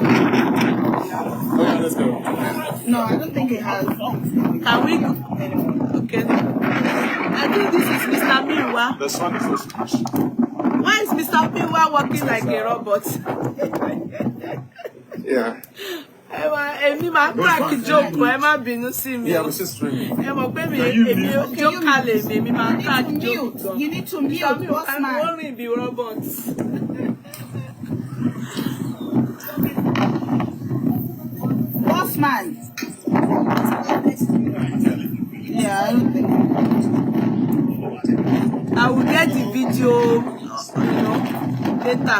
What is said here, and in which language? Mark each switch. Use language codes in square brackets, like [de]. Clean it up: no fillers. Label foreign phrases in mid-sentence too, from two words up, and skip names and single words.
[en] Yeah, let's go. No, I don't think it has. Can we? Okay. I think this is Mr. Miwa. That's wonderful. Why is Mr. Miwa walking like a robot? Yeah. [yo] Èmi máa [en] crack joke [yo] ẹ má bínú sí mi. [en] Yeah, I was just streaming. [yo] Ẹ mọ̀ pé mi joke kalẹ̀ mi máa [en] crack joke [yo] gan. [en] You need to mute. Bossman. Only be robots. Bossman. Yeah, I don't think. I will get the video, later.